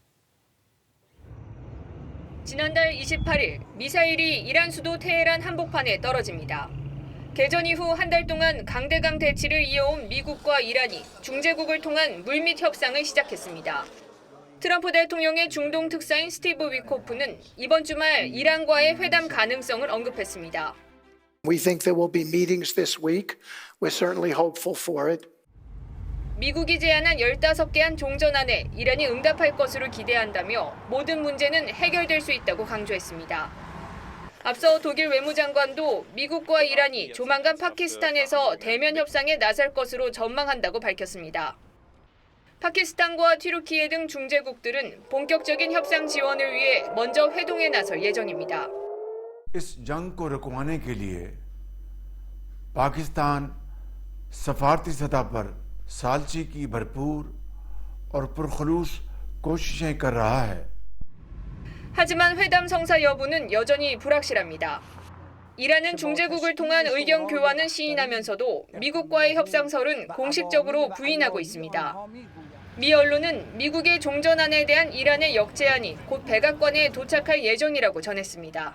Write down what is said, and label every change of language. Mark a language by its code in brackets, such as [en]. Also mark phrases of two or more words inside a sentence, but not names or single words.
[ko] 지난달 28일 미사일이 이란 수도 테헤란 한복판에 떨어집니다. 개전 이후 한 달 동안 강대강 대치를 이어온 미국과 이란이 중재국을 통한 물밑 협상을 시작했습니다. 트럼프 대통령의 중동 특사인 스티브 위코프는 이번 주말 이란과의 회담 가능성을 언급했습니다. [en] We think there will be meetings this week. We're certainly hopeful for it. [ko] 미국이 제안한 15개안 종전안에 이란이 응답할 것으로 기대한다며 모든 문제는 해결될 수 있다고 강조했습니다. 앞서 독일 외무장관도 미국과 이란이 조만간 파키스탄에서 대면 협상에 나설 것으로 전망한다고 밝혔습니다. 파키스탄과 튀르키예 등 중재국들은 본격적인 협상 지원을 위해 먼저 회동에 나설 예정입니다. [ur] اس جنگ کو رکوانے کے لیے پاکستان سفارتی سطح پر سالچی کی بھرپور اور پرخلوص کوششیں کر رہا ہے. [ko] 하지만 회담 성사 여부는 여전히 불확실합니다. 이란은 중재국을 통한 의견 교환은 시인하면서도 미국과의 협상설은 공식적으로 부인하고 있습니다. 미 언론은 미국의 종전안에 대한 이란의 역제안이 곧 백악관에 도착할 예정이라고 전했습니다.